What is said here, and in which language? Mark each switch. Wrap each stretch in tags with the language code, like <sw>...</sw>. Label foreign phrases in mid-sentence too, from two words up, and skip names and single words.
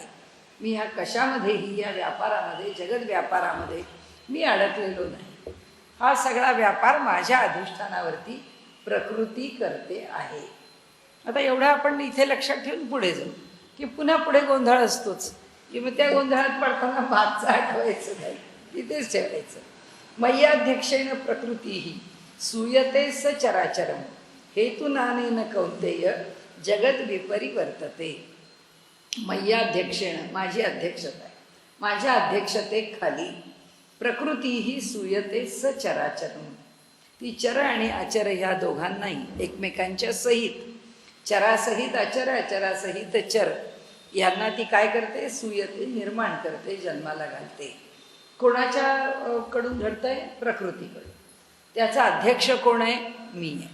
<mr>मी ह्या कशामध्येही, या व्यापारामध्ये, जगत व्यापारामध्ये मी अडकलेलो नाही. हा सगळा व्यापार माझ्या अधिष्ठानावरती प्रकृती करते आहे. आता एवढं आपण इथे लक्षात ठेवून पुढे जाऊ की पुन्हा पुढे गोंधळ असतोच, की मग त्या गोंधळात पडताना मागचं आठवायचं नाही, तिथेच ठेवायचं.</mr> <sa>मय्याध्यक्षेण प्रकृतीही सूयते स चराचरम हेतुनानेन कौंतेय जगत विपरिवर्तते. मय्याध्यक्षेण,</sa> <mr>माझी अध्यक्षता आहे, माझ्या अध्यक्षतेखाली</mr> <sa>प्रकृतीही सूयते स चराचरम.</sa> <mr>ती चर आणि अचर ह्या दोघांनाही एकमेकांच्या सहित, चरासहित अचर, अचरासहित चर, यांना ती काय करते? सूयते, निर्माण करते, जन्माला घालते. कोणाच्या कडून घडतंय? प्रकृतीकडून. त्याचा अध्यक्ष कोण आहे? मी आहे.</mr>